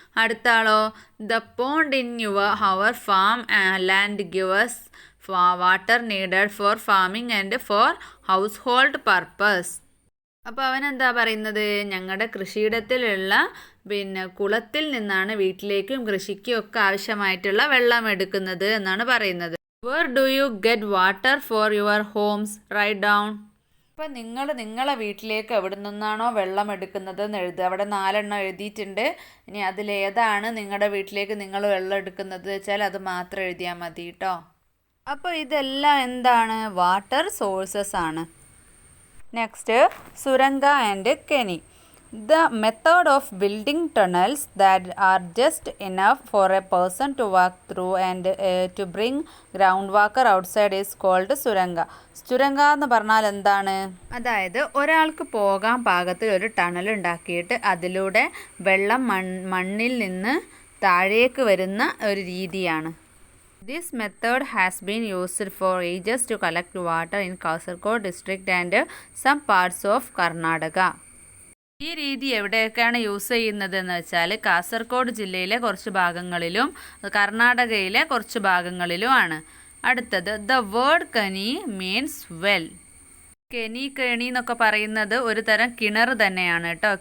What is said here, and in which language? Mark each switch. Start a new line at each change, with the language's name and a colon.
Malayalam: അടുത്ത ആളോ,
English: The pond in our farm land gives water needed for farming and for household purpose.
Malayalam: അപ്പോൾ അവൻ എന്താ പറയുന്നത്, ഞങ്ങളുടെ കൃഷിയിടത്തിലുള്ള കുളത്തിൽ നിന്നാണ് വീട്ടിലേക്കും കൃഷിക്കും ഒക്കെ ആവശ്യമായിട്ടുള്ള വെള്ളം എടുക്കുന്നത് എന്നാണ് പറയുന്നത്.
English: Where do you get water for your homes? Write down.
Malayalam: അപ്പോൾ നിങ്ങൾ നിങ്ങളെ വീട്ടിലേക്ക് എവിടെ നിന്നാണോ വെള്ളം എടുക്കുന്നത് എന്ന് എഴുതുക. അവിടെ 4 എണ്ണം എഴുതിയിട്ടുണ്ട്. ഇനി അതിലേതാണ് നിങ്ങളുടെ വീട്ടിലേക്ക് നിങ്ങൾ വെള്ളം എടുക്കുന്നത് വെച്ചാൽ അത് മാത്രം എഴുതിയാൽ മതി കേട്ടോ. അപ്പോൾ ഇതെല്ലാം എന്താണ്, വാട്ടർ സോഴ്സസ് ആണ്.
English: Next suranga and keni. The method of building tunnels that are just enough for a person to walk through and to bring groundwater outside is called suranga.
Malayalam: Suranga എന്ന് പറഞ്ഞാൽ എന്താണ്, അതായത് ഒരാൾക്ക് പോകാൻ പാകത്തിൽ ഒരു ടണൽ ഉണ്ടാക്കിയിട്ട് അതിലൂടെ വെള്ളം മണ്ണിൽ നിന്ന് താഴേക്ക് വരുന്ന ഒരു രീതിയാണ്.
English: This method has been used for ages to collect water in Kasaragod district and some parts of Karnataka.
Malayalam: ഈ രീതി എവിടെയൊക്കെയാണ് യൂസ് ചെയ്യുന്നത് എന്ന് വെച്ചാൽ കാസർഗോഡ് ജില്ലയിലെ കുറച്ച് ഭാഗങ്ങളിലും കർണാടകയിലെ കുറച്ച് ഭാഗങ്ങളിലുമാണ്. അടുത്തത്
English: The word keni means well.
Malayalam: Kenny എന്നൊക്കെ പറയുന്നത് ഒരു തരം കിണർ തന്നെയാണ് കേട്ടോ.